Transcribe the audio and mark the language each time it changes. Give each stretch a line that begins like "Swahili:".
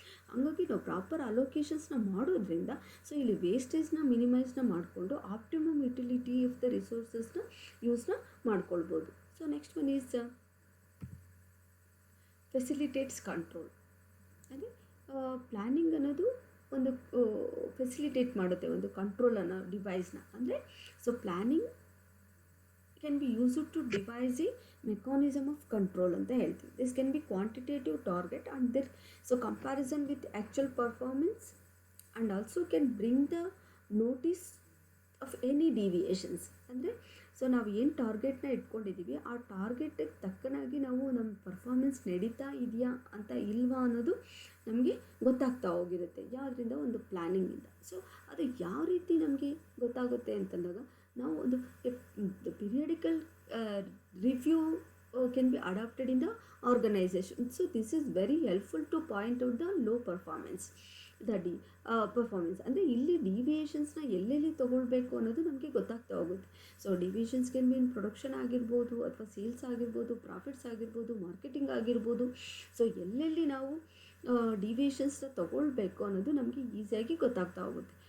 Kannada: ಹಂಗಾಗಿ ನಾವು ಪ್ರಾಪರ್ ಅಲೋಕೇಶನ್ಸ್ನ ಮಾಡೋದ್ರಿಂದ ಇಲ್ಲಿ ವೇಸ್ಟೇಜ್ನ ಮಿನಿಮೈಸ್ನ ಮಾಡಿಕೊಂಡು ಆಪ್ಟಿಮಮ್ ಯುಟಿಲಿಟಿ ಆಫ್ ದ ರಿಸೋರ್ಸಸ್ನ ಯೂಸ್ನ ಮಾಡ್ಕೊಳ್ಬೋದು.
English: Next one is facilitates control.
Kannada: ಅಂದರೆ ಪ್ಲ್ಯಾನಿಂಗ್ ಅನ್ನೋದು ಒಂದು ಫೆಸಿಲಿಟೇಟ್ ಮಾಡುತ್ತೆ ಒಂದು ಕಂಟ್ರೋಲ್ ಅನ್ನೋ ಡಿವೈಸ್ನ. ಅಂದರೆ
English: planning can be used to devise a mechanism of control
Kannada: ಅಂತ ಹೇಳ್ತೀವಿ.
English: This can be quantitative target and their comparison with actual performance and also can bring the notice of any deviations.
Kannada: ಅಂದರೆ so ನಾವು ಏನು ಟಾರ್ಗೆಟ್ನ ಇಟ್ಕೊಂಡಿದ್ದೀವಿ ಆ ಟಾರ್ಗೆಟಿಗೆ ತಕ್ಕನಾಗಿ ನಾವು ನಮ್ಮ performance ನಡೀತಾ ಇದೆಯಾ ಅಂತ ಇಲ್ವಾ ಅನ್ನೋದು ನಮಗೆ ಗೊತ್ತಾಗ್ತಾ ಹೋಗಿರುತ್ತೆ ಯಾವುದರಿಂದ, ಒಂದು ಪ್ಲ್ಯಾನಿಂಗಿಂದ. ಸೊ ಅದು ಯಾವ ರೀತಿ ನಮಗೆ ಗೊತ್ತಾಗುತ್ತೆ ಅಂತಂದಾಗ ನಾವು ಒಂದು periodical review
English: can be adopted in the organization. So this is very helpful to point out the low performance, performance.
Kannada: ಅಂದರೆ ಇಲ್ಲಿ ಡಿವಿಯೇಷನ್ಸ್ನ ಎಲ್ಲೆಲ್ಲಿ ತೊಗೊಳ್ಬೇಕು ಅನ್ನೋದು ನಮಗೆ ಗೊತ್ತಾಗ್ತಾ ಹೋಗುತ್ತೆ. So
English: deviations can be in production
Kannada: ಆಗಿರ್ಬೋದು, ಅಥವಾ ಸೇಲ್ಸ್ ಆಗಿರ್ಬೋದು, ಪ್ರಾಫಿಟ್ಸ್ ಆಗಿರ್ಬೋದು, ಮಾರ್ಕೆಟಿಂಗ್ ಆಗಿರ್ಬೋದು. ಸೊ ಎಲ್ಲೆಲ್ಲಿ ನಾವು ಡಿವಿಯೇಷನ್ಸ್ನ ತೊಗೊಳ್ಬೇಕು ಅನ್ನೋದು ನಮಗೆ ಈಸಿಯಾಗಿ ಗೊತ್ತಾಗ್ತಾ ಹೋಗುತ್ತೆ.